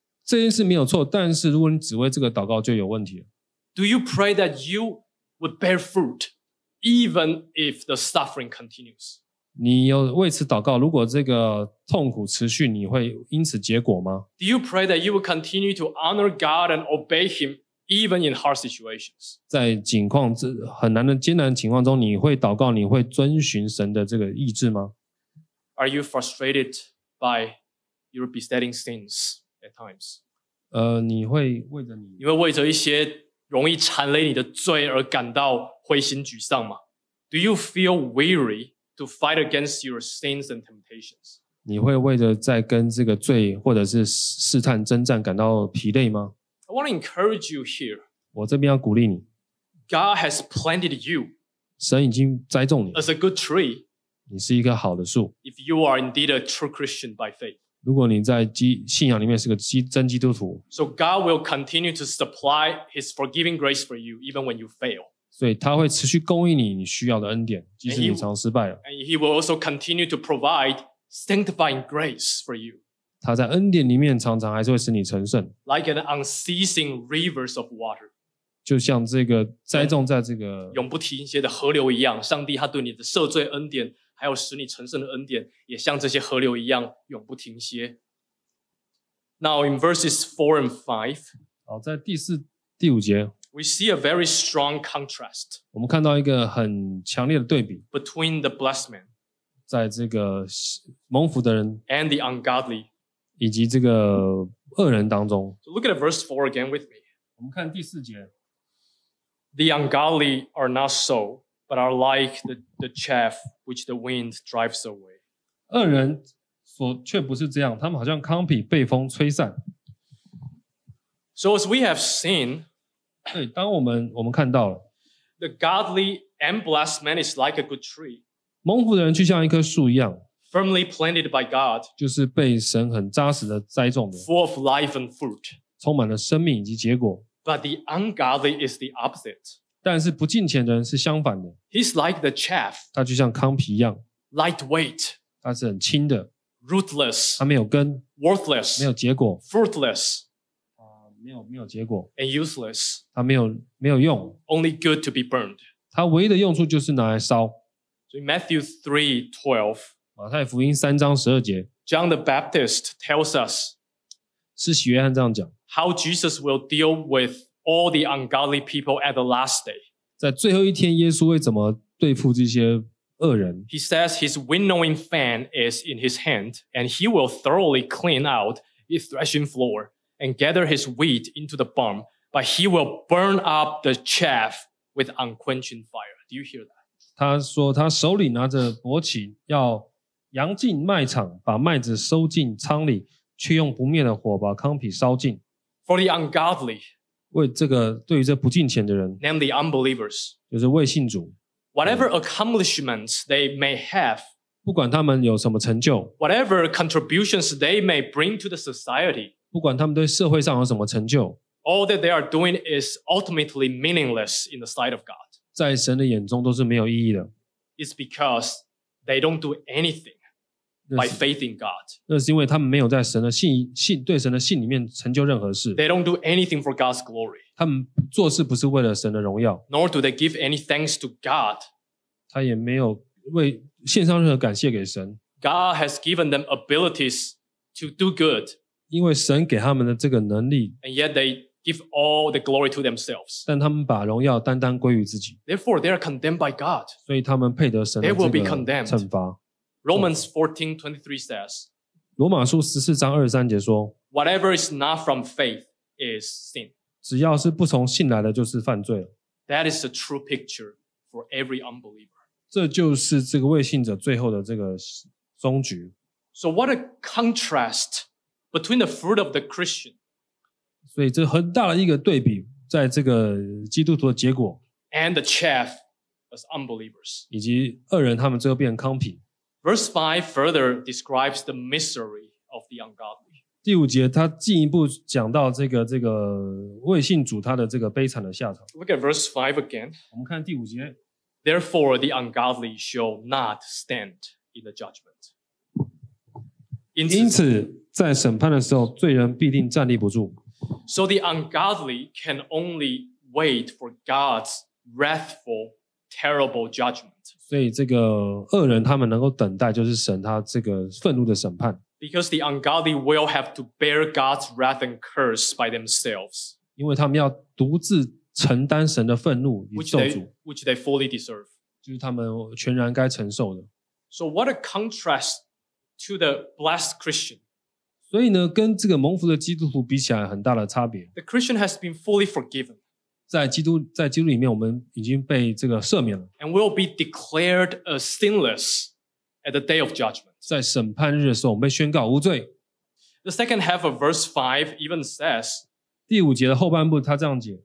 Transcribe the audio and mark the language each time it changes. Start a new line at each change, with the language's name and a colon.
Chinese: 这件事没有错，但是如果你只为这个祷告，就有问题了。
English: Do you pray that you would bear fruit, even if the suffering continues?
Chinese: 你有为此祷告，如果这个痛苦持续，你会因此结果吗？
English: Do you pray that you will continue to honor God and obey Him even in hard situations?
Chinese: 在境况很难的艰难的情况中，你会祷告，你会遵循神的这个意志吗？
English: Are you frustrated by your besetting sins at times?
Chinese: 你会为着你会为着一些容易缠累你的罪而感到灰心沮丧吗？
English: Do you feel weary to fight against your sins and temptations?
Chinese: 你会为着在跟这个罪或者是试探征战感到疲累吗？
English: I want to encourage you here.
Chinese: 我这边要鼓励你。
English: God has planted you.
Chinese: 神已经栽种你。
English: As a good tree.
Chinese: 你是一个好的树。
English: If you are indeed a true Christian by faith.
Chinese: 如果你在信仰里面是个真基督徒。
English: So God will continue to supply His forgiving grace for you even when you fail.
Chinese: 所以他会持续供应你你需要的恩典，即使你常失败了。
English: And he will also continue to provide sanctifying grace for you.
Chinese: 他在恩典里面常常还是会使你成圣。
English: Like an unceasing rivers of water.
Chinese: 就像这个栽种在这个永不停歇的河流一样，上帝他对你的赦罪恩典，还有使你成圣的恩典，也像这些河流一样永不停歇。
English: Now in verses 4 and 5.
Chinese: 好，在第五节。
English: We see a very strong contrast.
Chinese: 我们看到一个很强烈的对比。
English: Between the blessed man,
Chinese: 在这个蒙福的人
English: and the ungodly,
Chinese: 以及这个恶人当中。
English: So look at verse 4 again with me.
Chinese: 我们看第四节。
English: The ungodly are not so, but are like the chaff which the wind drives away.
Chinese: 恶人所却不是这样，他们好像糠皮被风吹散。
English: So as we have seen.
Chinese: 对，当我们看到了
English: ，the godly and blessed man is like a good tree，
Chinese: 蒙福的人就像一棵树一样
English: ，firmly planted by God，
Chinese: 就是被神很扎实的栽种的
English: ，full of life and fruit，
Chinese: 充满了生命以及结果。
English: But the ungodly is the opposite，
Chinese: 但是不敬虔的人是相反的
English: ，he's like the chaff，
Chinese: 他就像糠皮一样
English: ，lightweight，
Chinese: 他是很轻的
English: ，rootless，
Chinese: 他没有根
English: ，worthless，
Chinese: 没有结果
English: ，fruitless。
Chinese: 没有结果
English: and useless，
Chinese: 它没有用
English: only good to be burned，
Chinese: 它唯一的用处就是拿来烧。所以
English: Matthew 3:12，
Chinese: 马太福音3:12，
English: John the Baptist tells us，
Chinese: 是洗约翰这样讲
English: how Jesus will deal with all the ungodly people at the last day，
Chinese: 在最后一天耶稣会怎么对付这些恶人。
English: He says his winnowing fan is in his hand and he will thoroughly clean out his threshing floorand gather his wheat into the barn, but he will burn up the chaff with unquenching fire. Do you hear that?
Chinese: 他说他手里拿着簸箕要扬进麦场，把麦子收进仓里，却用不灭的火把糠皮烧尽。
English: For the ungodly,
Chinese: 为这个对于这不敬虔的人
English: namely unbelievers,
Chinese: 就是未信主
English: whatever accomplishments they may have,
Chinese: 不管他们有什么成就
English: whatever contributions they may bring to the society,
Chinese: 不管他们对社会上有什么成就
English: All that they are doing is ultimately meaningless in the sight of God.
Chinese: 在神的眼中都是没有意义的
English: It's because they don't do anything by faith in God.
Chinese: 那是因为他们没有在神的对神的信里面成就任何事
English: They don't do anything for God's glory.
Chinese: 他们做事不是为了神的荣耀
English: Nor do they give any thanks to God.
Chinese: 他也没有为献上任何感谢给神
English: God has given them abilities to do good.
Chinese: 因为神给他们的这个能力
English: And yet they give all the glory to themselves.
Chinese: 但他们把荣耀单单归于自己
English: Therefore they are condemned by God.
Chinese: 所以他们配得神的这个惩罚
English: They will be condemned. Romans 14:23 says
Chinese: 罗马书14:23说
English: Whatever is not from faith is sin.
Chinese: 只要是不从信来的就是犯罪了
English: That is a true picture for every unbeliever.
Chinese: 这就是这个未信者最后的这个终局
English: So what a contrastBetween the fruit of the Christian,
Chinese: 所以这很大的一个对比，在这个基督徒的结果
English: ，and the chaff as unbelievers,
Chinese: 以及恶人他们最后变成糠皮。
English: Verse 5 further describes the misery of the ungodly.
Chinese: 第五节他进一步讲到这个未信主他的这个悲惨的下场。
English: Look at verse 5 again.
Chinese: 我们看第五节。
English: Therefore, the ungodly shall not stand in the judgment.
Chinese: 因此。在审判的时候，罪人必定站立不住。
English: So the ungodly can only wait for God's wrathful terrible judgment.
Chinese: 所以这个恶人他们能够等待就是神他这个愤怒的审判。
English: Because the ungodly will have to bear God's wrath and curse by themselves.
Chinese: 因为他们要独自承担神的愤怒与咒诅。
English: Which they fully deserve.
Chinese: 就是他们全然该承受的。
English: So what a contrast to the blessed Christian.
Chinese: 所以呢跟这个蒙福的基督徒比起来很大的差别。
English: The Christian has been fully forgiven.
Chinese: 在基督里面我们已经被这个赦免了。
English: And will be declared as sinless at the day of judgment.
Chinese: 在审判日的时候我们被宣告无罪。
English: The second half of verse 5 even says,
Chinese: 第五节的后半部他这样解。